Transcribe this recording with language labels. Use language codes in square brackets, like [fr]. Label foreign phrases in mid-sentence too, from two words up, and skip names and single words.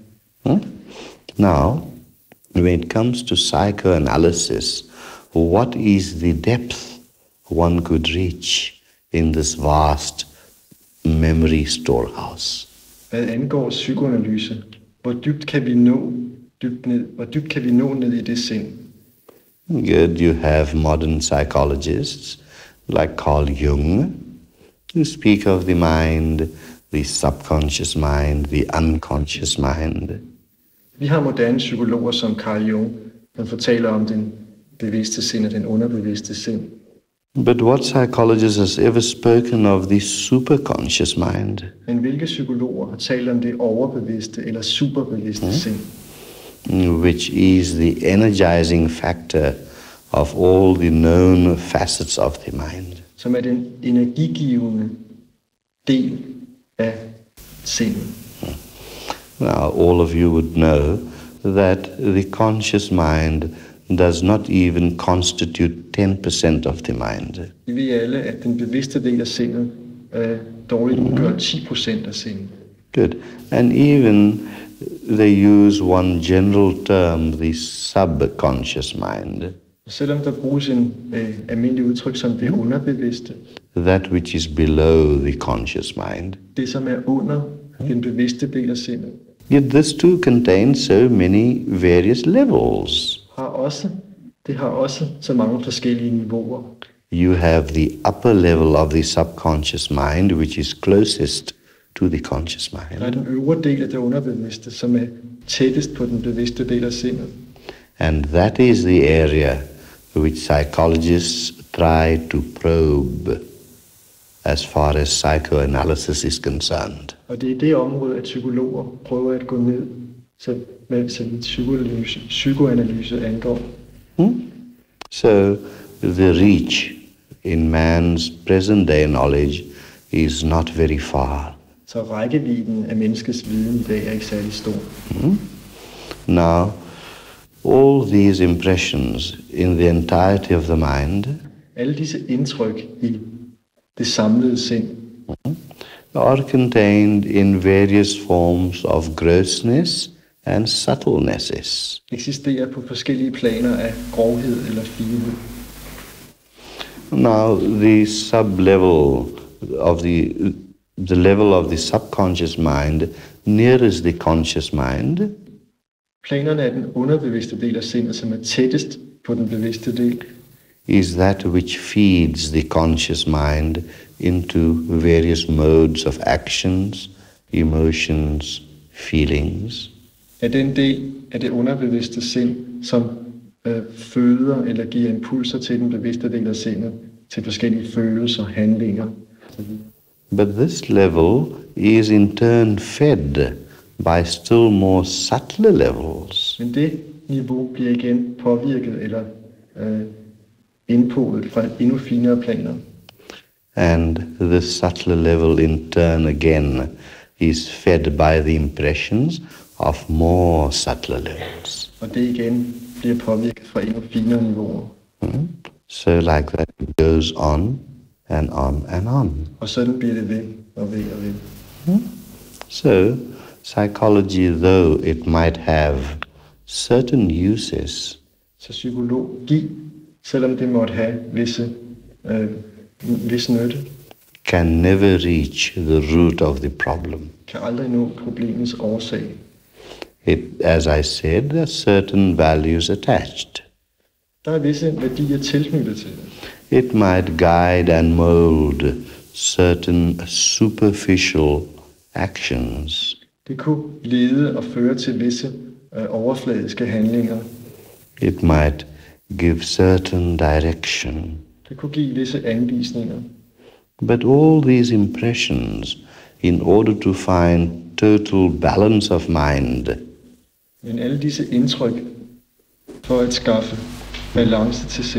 [en] Now, when it comes to psychoanalysis, what is the depth one could reach in this vast memory storehouse? [da] Hvad angår psykoanalyse, hvor dybt kan vi nå ned i det sind? [en] Good, you have modern psychologists like Carl Jung, who speak of the mind, the subconscious mind, the unconscious mind. [da] Vi har moderne psykologer som Carl Jung, der fortæller om den bevidste sind og den underbevidste sind. [en] But what psychologist has ever spoken of the superconscious mind? [da] Men hvilke psykologer har talt om det overbevidste eller superbevidste sind? [en] Which is the energizing factor of all the known facets of the mind. [da] Som er den energigivende del af sindet. [en] Now, all of you would know that the conscious mind does not even constitute 10% of the mind. [da] Vi ved alle, at den bevidste del af sindet dårligt udgør 10% af sindet. [en] Good. And even they use one general term, the subconscious mind. [da] Selvom der bruges en almindelig udtryk som det underbevidste, [en] that which is below the conscious mind. [da] det som er under den bevidste del af sindet, [en] Yet this too contains so many various levels. [da] det har også så mange forskellige niveauer. [en] You have the upper level of the subconscious mind, which is closest to the conscious [da] Der er [en] mind. [da] den øvre del af det underbevidste, som er tættest på den bevidste del af sindet. [en] And that is the area which psychologists try to probe as far as psychoanalysis is concerned. [da] Og det er det område, at psykologer prøver at gå ned, så psykoanalyse angår. [en] So the reach in man's present day knowledge is not very far. [da] Så rækkevidden af menneskets viden i dag er ikke særlig stor. [en] Now, all these impressions in the entirety of the mind [da] Alle disse indtryk i det samlede sind [en] are contained in various forms of grossness and subtlenesses. [da] eksisterer på forskellige planer af grovhed eller finhed. [en] Now, the sub-level of the level of the subconscious mind nearest the conscious mind [da] Planerne af den underbevidste del af sindet, som er tættest på den bevidste del, [en] is that which feeds the conscious mind into various modes of actions, emotions, feelings. [da] er den del af det underbevidste sind, som føder eller giver impulser til den bevidste del af sindet, til forskellige følelser, handlinger. [en] But this level is in turn fed by still more subtler levels. [da] Men det niveau bliver igen påvirket eller indpodet fra endnu finere planer. [en] And this subtler level in turn again is fed by the impressions of more subtler levels. [da] Og det igen bliver påvirket fra endnu finere niveauer. [en] So like that it goes on and on and on. [da] Og sådan bliver det ved og ved og ved. [en] So psychology, though it might have certain uses, [da] Så psykologi, selvom det måtte have vis nytte, [en] can never reach the root of the problem. [da] kan aldrig nå problemets årsag. [en] It, as I said, there are certain values attached. [da] Der er visse værdier tilknyttet til det. [en] It might guide and mold certain superficial actions. [da] Det kunne lede og føre til visse overfladiske handlinger. [en] It might give certain direction. [da] Det kunne give visse anvisninger. [en] But all these impressions, in order to find total balance of mind, [da] Men alle disse indtryk for at skaffe balance til sind,